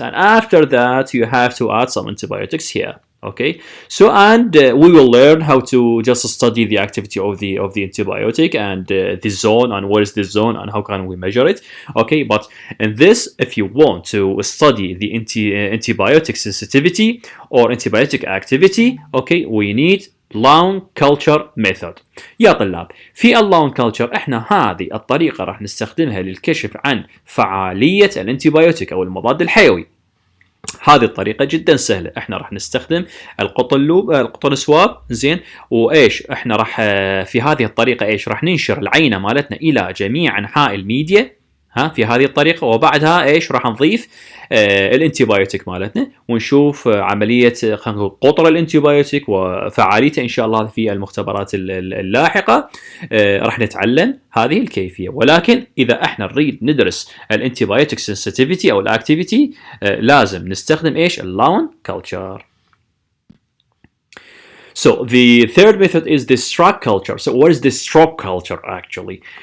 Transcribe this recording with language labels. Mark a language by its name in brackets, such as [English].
[English] And after that, you have to add some antibiotics here. Okay, so and we will learn how to just study the activity of the antibiotic and the zone and what is the zone and how can we measure it. Okay, but in this, if you want to study the antibiotic sensitivity or antibiotic activity, okay, we need lawn culture method. [Arabic] يا طلاب، في اللون كلتشر احنا هذه الطريقة راح نستخدمها للكشف عن فعالية الانتيبيوتيك او المضاد الحيوي. هذه الطريقة جدا سهلة، احنا راح نستخدم القطن سواب، زين، وايش احنا راح في هذه الطريقة ايش راح ننشر العينة مالتنا الى جميع انحاء الميديا، في هذه الطريقة، وبعدها ايش راح نضيف الانتيبيوتيك مالتنا ونشوف عملية خلينا نقول قطر الانتيبيوتيك وفعاليته ان شاء الله في المختبرات اللاحقة. راح نتعلم هذه الكيفية، ولكن اذا احنا نريد ندرس الانتيبيوتيك سنسيتيفيتي او الاكتيفيتي لازم نستخدم ايش؟ اللون كلتشر. [English] So the third method is the stroke culture. So what is the stroke culture actually?